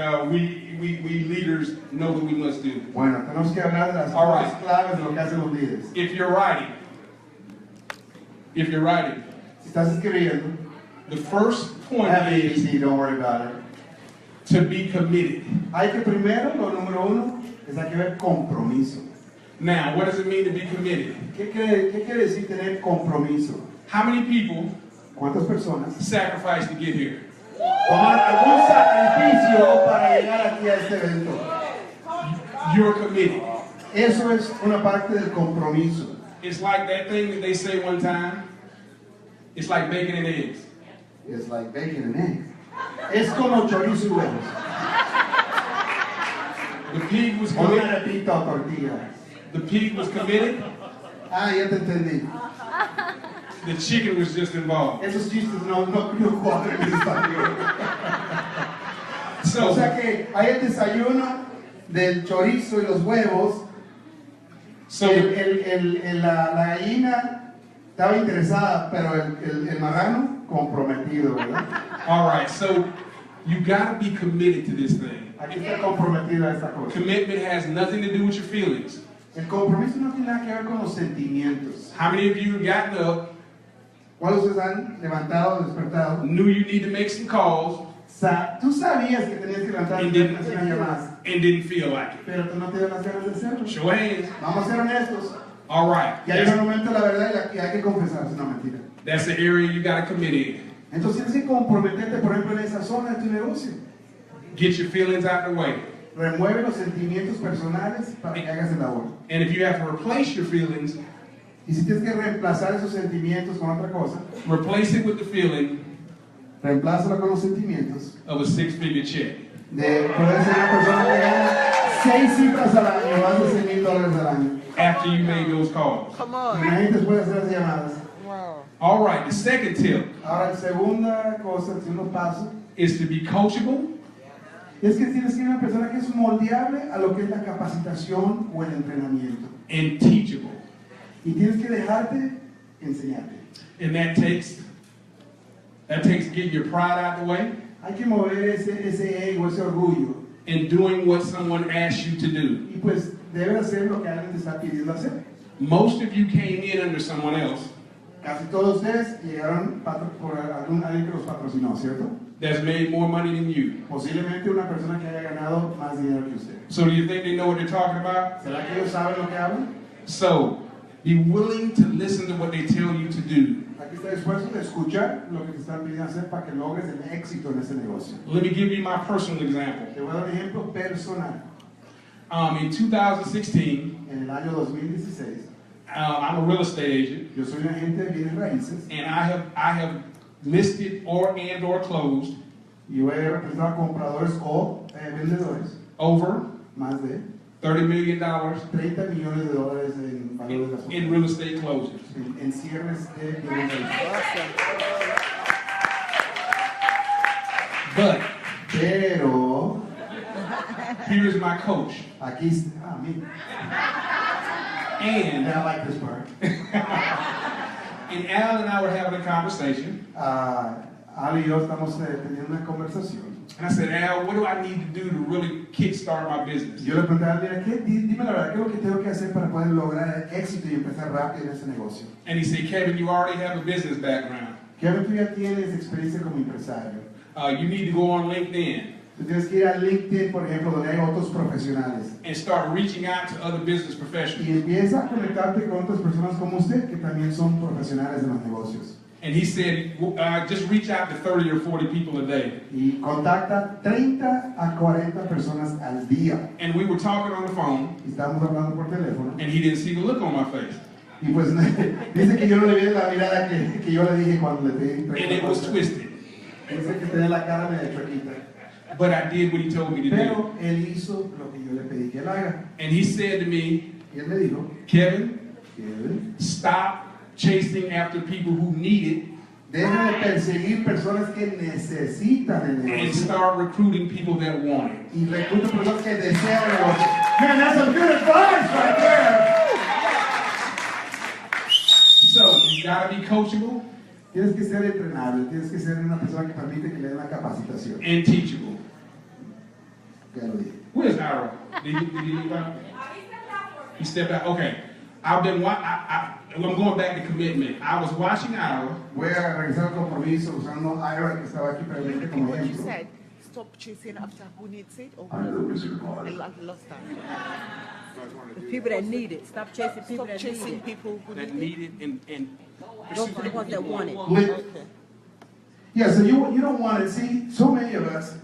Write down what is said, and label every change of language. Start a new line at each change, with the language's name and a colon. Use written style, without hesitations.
English: we leaders know that we must do.
Spanish: Bueno, tenemos que hablar de las
English: All
Spanish: cosas
English: right.
Spanish: claves de lo que hacen los líderes.
English: If you're writing,
Spanish: Si estás escribiendo,
English: the first point have it is easy, don't worry about it. to be committed.
Spanish: Hay que primero, lo número uno, es hay que ver compromiso.
English: Now, what does it mean to be committed?
Spanish: ¿Qué quiere decir tener compromiso?
English: How many people
Spanish: ¿Cuántas personas
English: sacrificed to get here?
Spanish: toman algún sacrificio para llegar aquí a este evento?
English: You're committed.
Spanish: Eso es una parte del compromiso.
English: It's like that thing that they say one time. It's like bacon and eggs. Es like bacon and eggs.
Spanish: Es como chorizo y huevos.
English: The pig was
Spanish: O una
English: committed.
Spanish: repita o tortilla.
English: The pig was committed.
Spanish: Ah, ya te entendí.
English: The chicken was just involved.
Spanish: Esos chistes no cuadran en español.
English: So,
Spanish: O sea que hay el desayuno del chorizo y los huevos.
English: so
Spanish: La gallina estaba interesada, pero el marrano comprometido, ¿verdad?
English: all right. So you got to be committed to this thing.
Spanish: Aquí está comprometido a esta cosa.
English: Commitment has nothing to do with your feelings.
Spanish: El compromiso no tiene nada que ver con los sentimientos.
English: How many of you have gotten up,
Spanish: ¿Cuáles ustedes han levantado, despertado?
English: knew you need to make some calls,
Spanish: Tú sabías que tenías que levantar y hacer unas llamadas,
English: and didn't feel like it?
Spanish: pero tú no te dio las ganas de hacerlo.
English: Show of hands.
Spanish: Vamos a ser honestos.
English: All right.
Spanish: Y hay un momento la verdad y hay que confesarse una mentira.
English: That's the area you got to commit in.
Spanish: Entonces tienes que comprometerte, por ejemplo, en esa zona de tu negocio.
English: Get your feelings out of the way.
Spanish: Remueve los sentimientos personales para que hagas el labor.
English: And if you have to replace your feelings,
Spanish: Y si tienes que reemplazar esos sentimientos con otra cosa,
English: replace it with the feeling
Spanish: reemplázalo con los sentimientos
English: of a six-figure check.
Spanish: de poder ser una persona que gana 6 cifras al año, más de $100,000 al año.
English: After you made those calls.
Spanish: Imagínate después de hacer las llamadas.
English: All right, the second tip
Spanish: Ahora, la segunda cosa, el segundo paso,
English: is to be coachable
Spanish: es que tienes que ser una persona que es moldeable a lo que es la capacitación o el entrenamiento.
English: and teachable.
Spanish: Y tienes que dejarte enseñarte.
English: And that takes getting your pride out of the way
Spanish: Hay que mover ese ego, ese orgullo.
English: and doing what someone asks you to do.
Spanish: Y pues debes hacer lo que alguien te está pidiendo hacer.
English: Most of you came in under someone else
Spanish: Casi todos ustedes llegaron por alguien que los patrocinó, ¿cierto?
English: that's made more money than you.
Spanish: Posiblemente una persona que haya ganado más dinero que usted.
English: So do you think they know what they're talking about?
Spanish: ¿Será que ellos saben lo que hablan?
English: So be willing to listen to what they tell you to do.
Spanish: Aquí está dispuesto a escuchar lo que te están pidiendo hacer para que logres el éxito en ese negocio.
English: Let me give you my personal example.
Spanish: Te voy a dar un ejemplo personal.
English: In 2016,
Spanish: En el año 2016,
English: I'm a real estate agent,
Spanish: yo soy un agente de bienes raíces
English: and I have listed or closed
Spanish: y yo he representado a compradores o vendedores
English: over
Spanish: más de
English: $30 million
Spanish: $30 millones en valor de las
English: in real estate closings.
Spanish: en cierres de bienes raíces.
English: But
Spanish: Pero
English: here's my coach,
Spanish: aquí, me.
English: and I like this part. and Al and I were having a conversation,
Spanish: Ali y yo estamos teniendo una conversación.
English: and I said, Al, what do I need to do to really kickstart my business?
Spanish: Yo le pregunté a Ali, dime la verdad, ¿qué es lo que tengo que hacer para poder lograr el éxito y empezar rápido en ese negocio?
English: And he said, Kevin, you already have a business background.
Spanish: Kevin, tú ya tienes experiencia como empresario.
English: You need to go on LinkedIn
Spanish: Tú tienes que ir a LinkedIn, por ejemplo, donde hay otros profesionales.
English: and start reaching out to other business
Spanish: Y
English: professionals.
Spanish: empieza a conectarte con otras personas como usted, que también son profesionales de los negocios.
English: And he said, just reach out to 30 or 40 people a day.
Spanish: Y contacta 30 a 40 personas al día.
English: And we were talking on the phone,
Spanish: Y estamos hablando por teléfono.
English: and he didn't see the look on my face.
Spanish: Y pues dice que yo no le vi la mirada que yo le dije cuando le pedí.
English: And it was twisted.
Spanish: Dice que tenía la cara medio chuequita.
English: But I did what he told me to do.
Spanish: Pero él hizo lo que yo le pedí que él haga.
English: And he said to me,
Spanish: Y él me dijo,
English: Kevin,
Spanish: Kevin,
English: stop chasing after people who need it
Spanish: deja de perseguir personas que necesitan el
English: and
Spanish: negocio
English: start recruiting people that want it.
Spanish: y recluta personas que desean el negocio.
English: Man, that's some good advice right there. You gotta be coachable
Spanish: Tienes que ser entrenable, tienes que ser una persona que permite que le den la capacitación.
English: and teachable.
Spanish: Ya lo dije.
English: Where's Ira? Did he leave out? He stepped out. Okay. I'm going back to commitment. I was watching Ira.
Spanish: Voy a regresar al compromiso usando a Ira, que estaba aquí presente como
English: What you
Spanish: ejemplo.
English: said, stop chasing after who needs it. Or I'm the Wizard of I Oz. lost that. The people that need it. Stop chasing people Stop that need it. people who That need needed and Go for the ones that want it. Yeah, so you don't want to see so many of us.